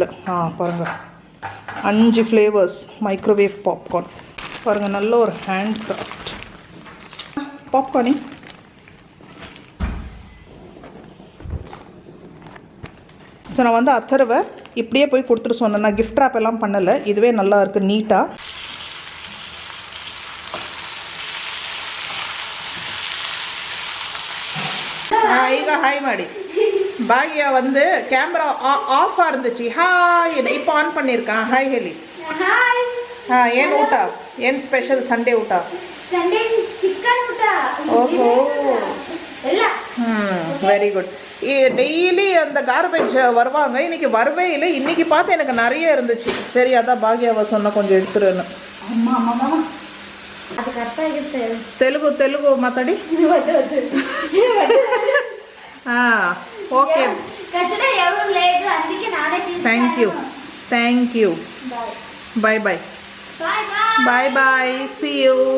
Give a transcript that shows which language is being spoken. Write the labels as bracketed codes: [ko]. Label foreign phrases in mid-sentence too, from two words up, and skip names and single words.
[ta] பாருங்கள் 5 [en] flavours microwave popcorn. [ta] பாருங்கள் நல்ல ஒரு [en] hand craft [ta] பாப்கார்னிங். ஸோ நான் வந்து அத்தரவை இப்படியே போய் கொடுத்துட்டு சொன்னேன், நான் [en] gift wrap [ta] எல்லாம் பண்ணலை. இதுவே நல்லா இருக்குது நீட்டாக. [kn] ಈಗ ಹಾಯ್ ಮಾಡಿ. [ta] ಭಾಗ್ಯ வந்து கேமரா ஆஃபாக இருந்துச்சு. ஹாய் இப்போ ಆನ್ பண்ணியிருக்கான். [kn] ಹಾಯ್ ಹೇಳಿ. ಏನು ಊಟ, ಏನು [en] special Sunday [kn] ಊಟ? ಚಿಕನ್ ಊಟ. [en] ಓಹೋ very good. [ta] டெய்லி அந்த கார்பேஜ் வருவாங்க, இன்னைக்கு வரவே இல்லை. இன்னைக்கு பார்த்து எனக்கு நிறைய இருந்துச்சு. சரி அதான் பாக்யாவை சொன்ன கொஞ்சம் எடுத்துருன்னு. [te] తెలుగు తెలుగు మాట్లాడి. [en] okay thank you bye bye bye bye see you.